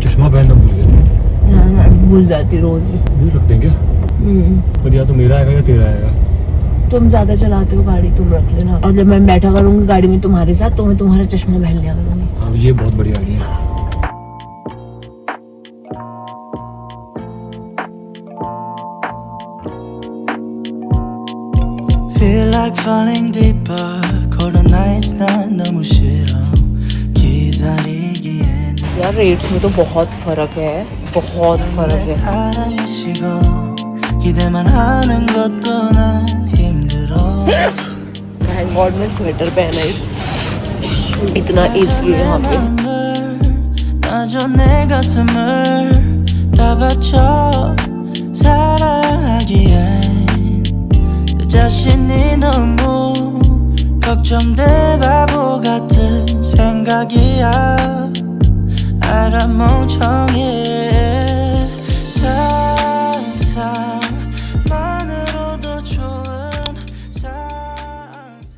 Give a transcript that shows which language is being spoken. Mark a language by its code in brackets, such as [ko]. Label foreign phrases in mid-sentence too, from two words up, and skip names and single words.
[hi] चश्मा पहनना भूल गया। मैं भूल जाती रोज ही। भूल रख देंगे पर या तो मेरा आएगा या तेरा आएगा। तुम ज्यादा चलाते हो गाड़ी, तुम रख लेना, और जब मैं बैठा करूंगी गाड़ी में तुम्हारे साथ तो मैं तुम्हारा चश्मा पहन लिया करूंगी। हाँ, ये बहुत बढ़िया आइडिया है। [en] Feel like falling deeper Cold nights [ko] 난 너무 싫어 기다리기에는 [hi] यार रेट्स में तो बहुत फर्क है, बहुत फर्क है। [ko] 사랑이시고 기대만 하는 것도 난 힘들어 [en] thank God [hi] मैं स्वेटर पहना ही, इतना एसी है यहाँ पे। [ko] 나줘 내 가슴을 다 바쳐 사랑하기엔 내 자신이 너무 걱정돼 바보 같은 생각이야 알아 멍청해 상상만으로도 좋은 상상